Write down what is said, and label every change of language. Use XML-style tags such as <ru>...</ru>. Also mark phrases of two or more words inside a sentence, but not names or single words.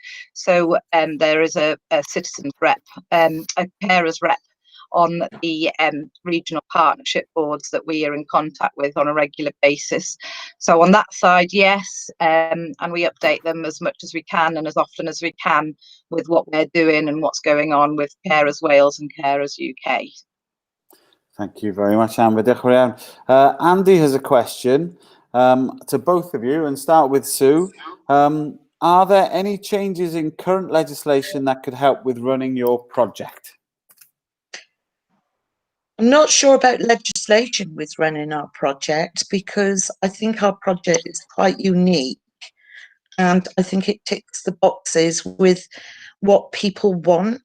<en>So there is a citizens rep, a carers rep on the regional partnership boards that we are in contact with on a regular basis. So on that side, yes, and we update them as much as we can and as often as we can with what we're doing and what's going on with Carers Wales and Carers UK. Thank you very much, Amber.</en> <cy>Diolch yn fawr.</cy> <en>Andy has a question to both of you, and start with Sue. Are there any changes in current legislation that could help with running your project? I'm not sure about legislation with running our project, because I think our project is quite unique, and I think it ticks the boxes with what people want.</en>